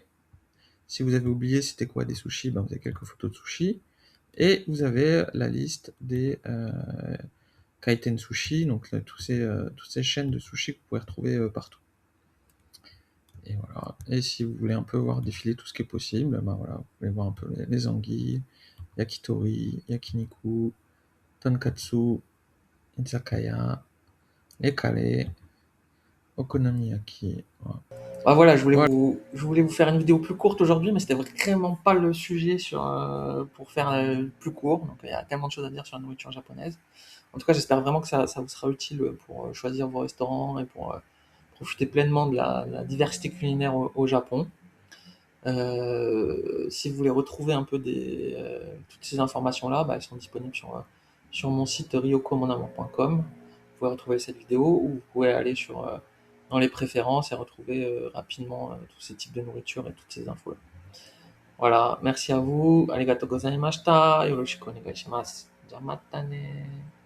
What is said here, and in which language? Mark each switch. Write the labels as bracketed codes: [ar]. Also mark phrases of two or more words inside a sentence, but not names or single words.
[fr] Si vous avez oublié c'était quoi des sushis, ben vous avez quelques photos de sushis. Et vous avez la liste des Kaiten Sushi, donc là, toutes ces chaînes de sushis que vous pouvez retrouver partout. Et voilà. Et si vous voulez un peu voir défiler tout ce qui est possible, ben voilà, vous pouvez voir un peu les anguilles, [ja] 焼き鳥、焼肉、とんかつ、居酒屋, les カレー、お好み焼き. [fr] Voilà. Bah voilà, je voulais vous faire une vidéo plus courte aujourd'hui, mais c'était vraiment pas le sujet pour faire plus court. Donc il y a tellement de choses à dire sur la nourriture japonaise. En tout cas, j'espère vraiment que ça vous sera utile pour choisir vos restaurants et pour profiter pleinement de la diversité culinaire au Japon. Si vous voulez retrouver un peu toutes ces informations-là, bah, elles sont disponibles sur mon site ryokomonamour.com. Vous pouvez retrouver cette vidéo ou vous pouvez aller dans les préférences et retrouver rapidement tous ces types de nourriture et toutes ces infos-là. Voilà, merci à vous. [ja] ありがとうございました。よろしくお願いします. じゃ、またね.